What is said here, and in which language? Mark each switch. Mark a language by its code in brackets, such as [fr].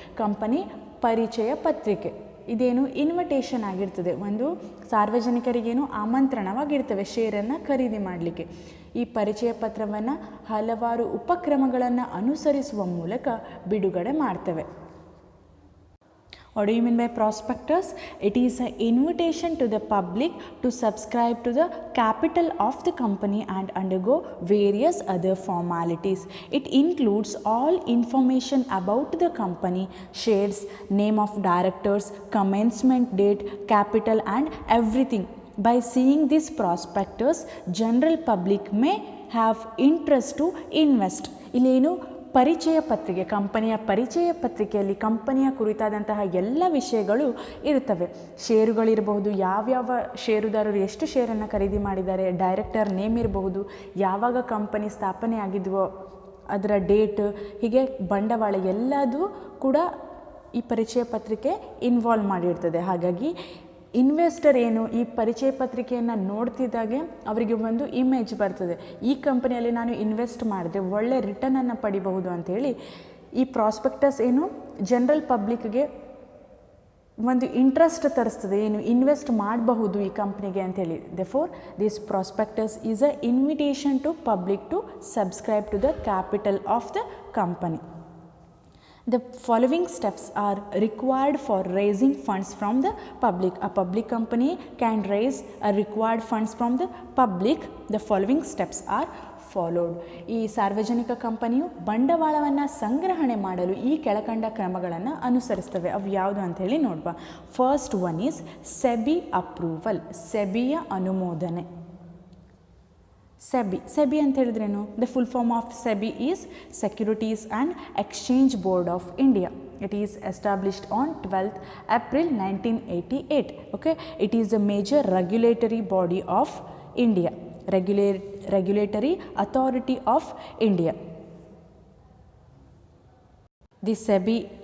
[kn] Company ಪರಿಚಯ ಪತ್ರಿಕೆ ಇದೇನು ಇನ್ವಿಟೇಷನ್ ಆಗಿರ್ತದೆ, ಒಂದು ಸಾರ್ವಜನಿಕರಿಗೇನು ಆಮಂತ್ರಣವಾಗಿರ್ತವೆ ಷೇರನ್ನು ಖರೀದಿ ಮಾಡಲಿಕ್ಕೆ. ಈ ಪರಿಚಯ ಪತ್ರವನ್ನು ಹಲವಾರು ಉಪಕ್ರಮಗಳನ್ನು ಅನುಸರಿಸುವ ಮೂಲಕ ಬಿಡುಗಡೆ ಮಾಡ್ತವೆ. [en] What do you mean by prospectus? It is an invitation to the public to subscribe to the capital of the company and undergo various other formalities. It includes all information about the company, shares, name of directors, commencement date, capital and everything. By seeing this prospectus, general public may have interest to invest. [kn] ಇಲ್ಲೇನು ಪರಿಚಯ ಪತ್ರಿಕೆ, ಕಂಪನಿಯ ಪರಿಚಯ ಪತ್ರಿಕೆಯಲ್ಲಿ ಕಂಪನಿಯ ಕುರಿತಾದಂತಹ ಎಲ್ಲ ವಿಷಯಗಳು ಇರುತ್ತವೆ. ಷೇರುಗಳಿರಬಹುದು, ಯಾವ್ಯಾವ ಷೇರುದಾರರು ಎಷ್ಟು ಷೇರನ್ನು ಖರೀದಿ ಮಾಡಿದ್ದಾರೆ, ಡೈರೆಕ್ಟರ್ ನೇಮ್ ಇರಬಹುದು, ಯಾವಾಗ ಕಂಪನಿ ಸ್ಥಾಪನೆ ಆಗಿದ್ವೋ ಅದರ ಡೇಟ್, ಹೀಗೆ ಬಂಡವಾಳ ಎಲ್ಲದೂ ಕೂಡ ಈ ಪರಿಚಯ ಪತ್ರಿಕೆ ಇನ್ವಾಲ್ವ್ ಮಾಡಿರ್ತದೆ. ಹಾಗಾಗಿ ಇನ್ವೆಸ್ಟರ್ ಏನು ಈ ಪರಿಚಯ ಪತ್ರಿಕೆಯನ್ನು ನೋಡ್ತಿದ್ದಾಗೆ ಅವರಿಗೆ ಒಂದು ಇಮೇಜ್ ಬರ್ತದೆ, ಈ ಕಂಪನಿಯಲ್ಲಿ ನಾನು ಇನ್ವೆಸ್ಟ್ ಮಾಡಿದ್ರೆ ಒಳ್ಳೆ ರಿಟರ್ನನ್ನು ಪಡಿಬಹುದು ಅಂಥೇಳಿ ಈ ಪ್ರಾಸ್ಪೆಕ್ಟಸ್ ಏನು ಜನರಲ್ ಪಬ್ಲಿಕ್ಗೆ ಒಂದು ಇಂಟ್ರೆಸ್ಟ್ ತರಿಸ್ತದೆ, ಏನು ಇನ್ವೆಸ್ಟ್ ಮಾಡಬಹುದು ಈ ಕಂಪ್ನಿಗೆ ಅಂಥೇಳಿ. [en] Therefore this prospectus is a invitation to public to subscribe to the capital of the company. The following steps are required for raising funds from the public. A public company can raise a required funds from the public. The following steps are followed. [kn] ಈ ಸಾರ್ವಜನಿಕ ಕಂಪನಿಯು ಬಂಡವಾಳವನ್ನು ಸಂಗ್ರಹಣೆ ಮಾಡಲು ಈ ಕೆಳಕಂಡ ಕ್ರಮಗಳನ್ನು ಅನುಸರಿಸ್ತವೆ. ಅವು ಯಾವುದು ಅಂತ ಹೇಳಿ ನೋಡುವ. [en] first one is SEBI approval, [kn] ಸೆಬಿಯ ಅನುಮೋದನೆ. ಸೆಬಿ ಅಂತ ಹೇಳಿದ್ರೇನು? [en] The full form of SEBI is securities and exchange board of India. It is established on 12th April 1988. Okay, it is a major regulatory body of India, regulatory authority of India. The SEBI